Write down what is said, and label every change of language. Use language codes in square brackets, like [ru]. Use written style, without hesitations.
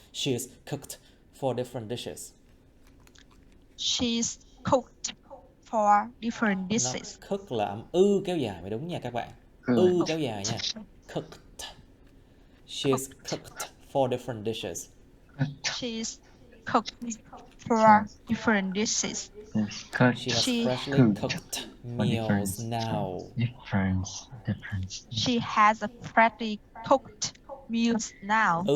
[en] She's cooked for different dishes. She's cooked for different [vi] Nó [en] dishes. [vi] cook là âm kéo dài mới đúng nha các bạn. Kéo dài nha. Cooked. [en] She's cooked for different dishes. She's cooked for different dishes. She has freshly cooked meals now. Difference. She has a freshly cooked meals now.